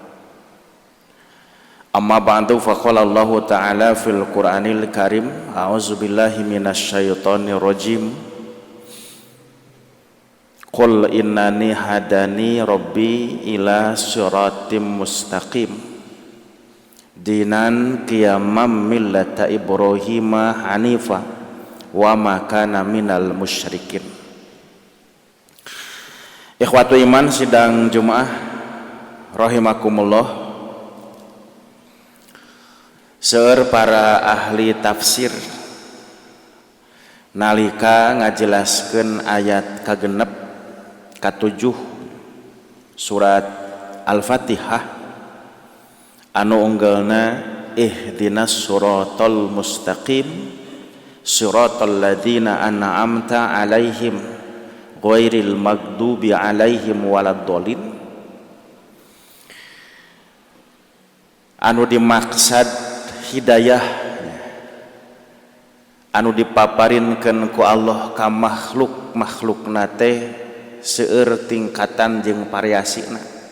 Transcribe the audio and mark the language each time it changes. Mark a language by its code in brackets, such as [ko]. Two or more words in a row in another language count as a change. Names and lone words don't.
[ar] أما بعد، فقال الله تعالى في القرآن الكريم، أعوذ بالله من الشيطان الرجيم. قل إنني هداني ربي إلى صراط مستقيم دينا قيما ملة إبراهيم حنيفا وما كان من المشركين. إخوة الإيمان [id] sidang Jumaah [ar] رحمكم الله. [su] Seueur para ahli tafsir nalika ngajelaskeun ayat kagenep ka-7 surat Al-Fatihah anu unggalna [ar] اهدنا الصراط المستقيم صراط الذين أنعمت عليهم غير المغضوب عليهم ولا الضالين. [su] Anu dimaksad hidayah anu dipaparinkeun ku Allah ka makhluk-makhlukna teh seueur tingkatan jeung variasina.